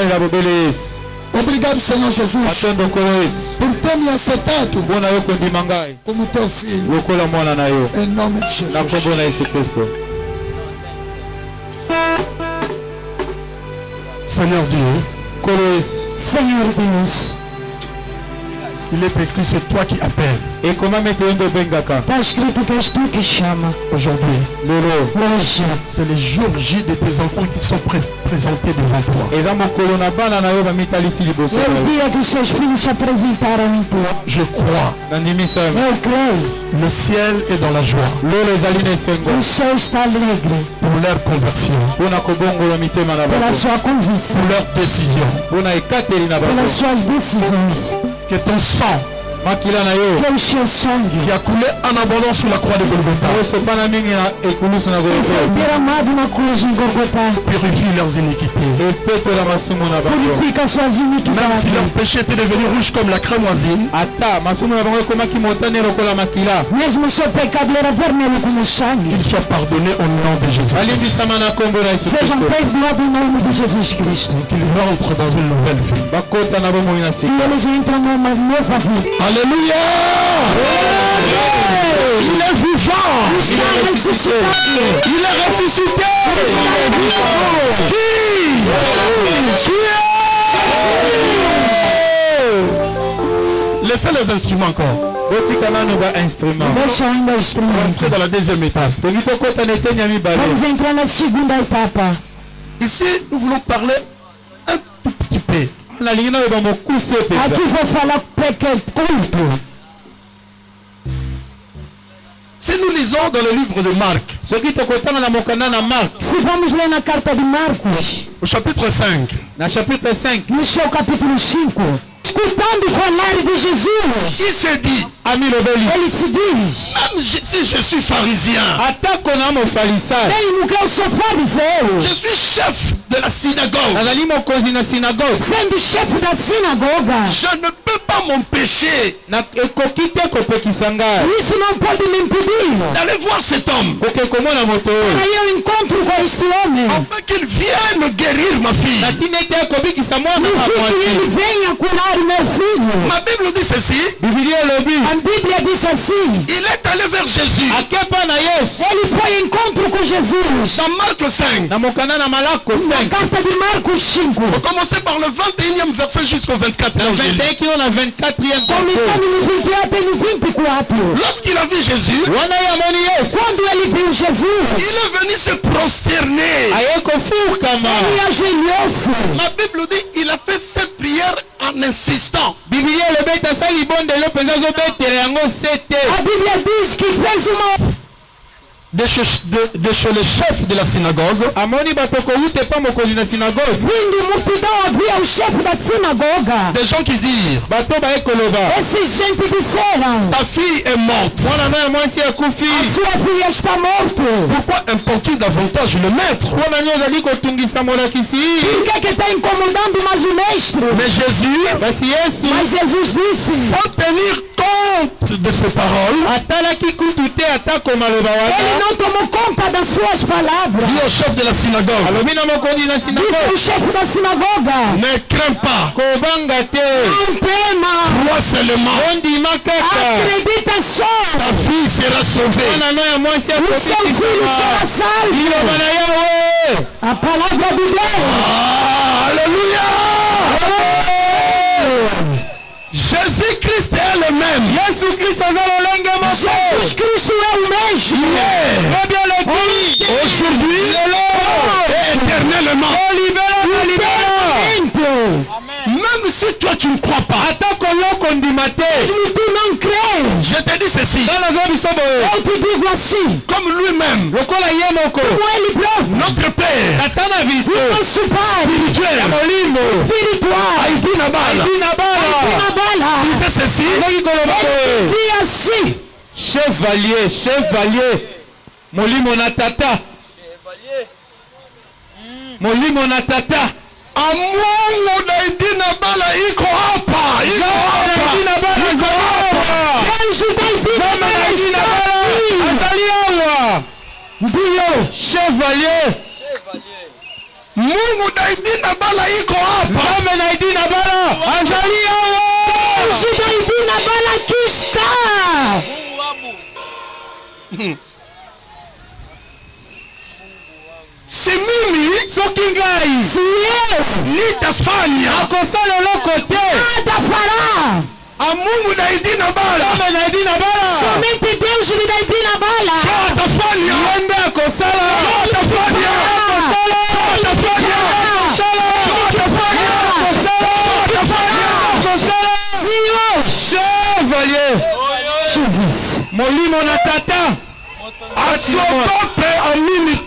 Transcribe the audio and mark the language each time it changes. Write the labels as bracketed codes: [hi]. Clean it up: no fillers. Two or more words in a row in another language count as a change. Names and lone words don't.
[pt] Obrigado, Senhor Jesus, por ter me aceitado como teu filho. Em nome de Jesus. [fr] Seigneur Dieu, [pt] Senhor Deus, [fr] Il est écrit, c'est toi qui appelles. [pt] Está escrito que és tu que chama. [fr] Aujourd'hui, [pt] Hoje, [fr] c'est les jours J de tes enfants qui sont présentés devant toi. [pt] é o dia que seus filhos se apresentaram em tu. [fr] Je crois. [pt] Eu creio. [fr] Le ciel est dans la joie. [pt] O céu está alegre [fr] Pour leur conversion. [pt] pela sua convicção, [fr] Pour leur décision. [pt] pelas suas decisões. [fr] Que ton sang [pt] Que o seu sangue [fr] qui a coulé en abondance sur la croix de Golgotha [pt] que foi derramado na cruz em Golgotá [fr] purifie leurs iniquités. [pt] purifica suas [fr] Même [pt] iniquidades. [fr] si leur péché était devenu rouge comme la crémoisine, [pt] Mesmo seu pecado era vermelho como sangue, [fr] qu'ils soient pardonnés au nom de Jésus. [pt] sejam perdoados em nome de Jesus Cristo. [fr] Qu'ils rentrent dans une nouvelle vie. [pt] Que eles entram numa nova vida. [fr] Alléluia! Il est vivant! [pt] Está ressuscitado. [fr] Il est ressuscité! Qui? Laissez les instruments encore. [pt] Deixa ainda o instrumento. [fr] Entrez dans la deuxième étape. [pt] Vamos entrar na segunda etapa. [fr] Ici, nous voulons parler un tout petit peu. [pt] Aqui vou falar culto. [fr] Si nous lisons dans le livre de Marc, [pt] Se vamos ler na carta de Marcos, [fr] au chapitre 5, [pt] no seu capítulo 5, escutando falar de Jesus, [fr] il se dit, [pt] ele se diz: [fr] même si je suis pharisien, [pt] mesmo que eu sou fariseu, [fr] je suis chef de la synagogue, [pt] sendo chefe da sinagoga, [fr] je ne peux pas m'empêcher [pt] isso não pode me impedir. [fr] d'aller voir cet homme [pt] Aí eu encontro com este homem, [fr] afin qu'il vienne guérir ma fille. [pt] no fim que ele venha curar o meu filho. [fr] Ma Bible dit ceci, [pt] A Bíblia diz assim: [fr] il est allé vers Jésus. [pt] ele foi em encontro com Jesus. [fr] Dans Marc 5, [pt] Na carta de Marcos 5, [fr] on commençait par le 21e verset jusqu'au 24. [pt] começando no 28 e no 24. [fr] Lorsqu'il a vu Jésus, [pt] Quando ele viu Jesus, [fr] il est venu se prosterner. [pt] ele ajoelhou-se. [fr] La Bible dit il a fait cette prière en insistant. [pt] A Bíblia diz que fez uma [fr] De chez le chef de la synagogue, [pt] vindo multidão havia o chefe da sinagoga. [fr] des gens qui dirent, [pt] Esses gente disseram: [fr] ta fille est morte. [pt] a sua filha está morta. [fr] Pourquoi importune davantage le maître? [pt] Por que está incomodando mais o mestre? [fr] Mais Jésus, [pt] Mas Jesus disse: [fr] sans tenir compte de ces paroles, [pt] ele não tomou conta das suas palavras. [fr] dit au chef de la synagogue, [pt] Disse o chefe da sinagoga: [fr] ne crains pas, [pt] não tema, [fr] crois seulement, [pt] acredita só, [fr] ta fille sera sauvée. [pt] o seu filho será salvo. A palavra de Deus. [fr] Alléluia! Jésus-Christ est le même. [pt] Jesus Cristo é o mesmo. [fr] Aujourd'hui et éternellement. Même si toi tu ne crois pas, [pt] Mesmo tu não crês, [fr] je te dis ceci, [pt] eu te digo assim, [fr] comme lui-même, [pt] como ele próprio, [fr] notre Père [pt] nosso Pai espiritual, [fr] Haïti Nabala, disait ceci, [pt] dizia assim: [fr] Chevalier, [ln] molimo na tata. [sw] Amungu da Haïti Nabala iko hapa. [pt] Anjo da Haïti Nabala, [sw] Ndio, chevalier. Mungu da Haïti Nabala iko hapa. [pt] Anjo da Haïti Nabala aqui está. [sw] Si mimi [pt] Se eu [sw] nitafanya [pt] nada fará Amungu na idina bala. Kama na idina bala. Somente Deus lhe dá idina bala. [sw] Atafanya. [ln] Yende akosala. [sw] Atafanya. Atafanya. [fr] Chevalier. Jesus. [ln] Molimo na tata. [sw] Asotope amini tu.